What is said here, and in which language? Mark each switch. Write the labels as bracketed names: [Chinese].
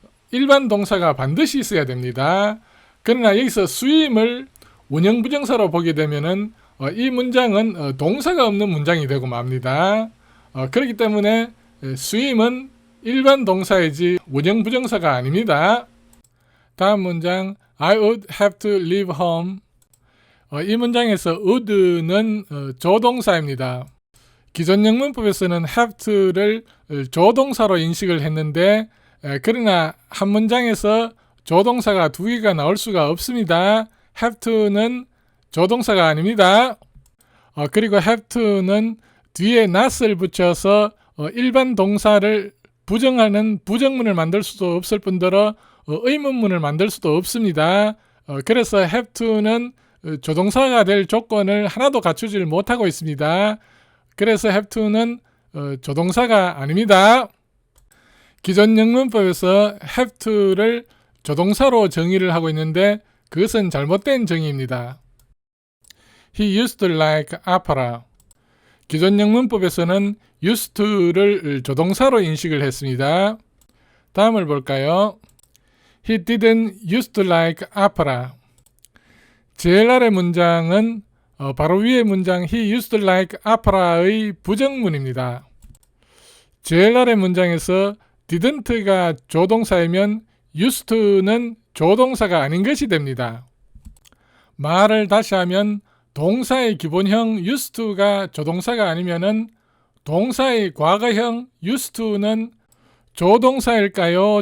[Korean] 일반 동사가 반드시 있어야 됩니다. 그러나 여기서 swim을 원형 부정사로 보게 되면은 이 문장은 동사가 없는 문장이 되고 맙니다. 그렇기 때문에 swim은 일반 동사이지 원형 부정사가 아닙니다. 다음 문장 [English] I would have to leave home. [Korean] 이 문장에서 would는 조동사입니다. 기존 영문법에서는 have to를 조동사로 인식을 했는데 그러나 한 문장에서 조동사가 두 개가 나올 수가 없습니다. have to는 조동사가 아닙니다. 그리고 have to는 뒤에 not을 붙여서 일반 동사를 부정하는 부정문을 만들 수도 없을 뿐더러 의문문을 만들 수도 없습니다. 그래서 have to는 조동사가 될 조건을 하나도 갖추질 못하고 있습니다. 그래서 have to는 조동사가 아닙니다. 기존 영문법에서 have to를 조동사로 정의를 하고 있는데 그것은 잘못된 정의입니다. [English] He used to like opera. [Korean] 기존 영문법에서는 used to를 조동사로 인식을 했습니다. 다음을 볼까요? [English] He didn't used to like opera. [Korean] 제일 아래 문장은 바로 위의 문장 [English] He used like opera [Korean] 의 부정문입니다. 제일 아래 문장에서 didn't가 조동사이면 used to는 조동사가 아닌 것이 됩니다. 말을 다시 하면 동사의 기본형 used to가 조동사가 아니면은 동사의 과거형 used to는 조동사일까요?